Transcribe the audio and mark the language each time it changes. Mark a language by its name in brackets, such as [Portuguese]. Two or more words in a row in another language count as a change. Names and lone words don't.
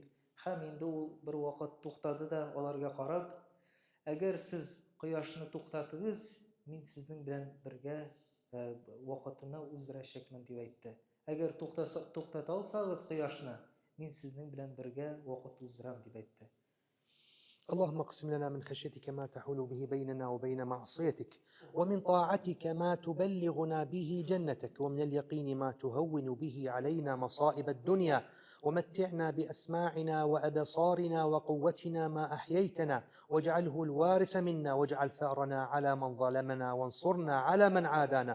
[Uzbek] Ham endi u bir vaqt to'xtadi da ularga qarab, agar siz quyoshni to'xtatsangiz, men sizning bilan birga vaqtni o'zdirashakman deb aytdi. Agar to'xtata olsangiz quyoshni, men sizning bilan birga vaqt o'zdiram deb aytdi. [Arabic] اللهم اقسم لنا من خشيتك ما تحول به بيننا وبين معصيتك، ومن طاعتك ما تبلغنا به جنتك، ومن اليقين ما تهون به علينا مصائب الدنيا، ومتعنا بأسماعنا وأبصارنا وقوتنا ما أحييتنا، واجعله الوارث منا، واجعل ثأرنا على من ظلمنا، وانصرنا على من عادانا.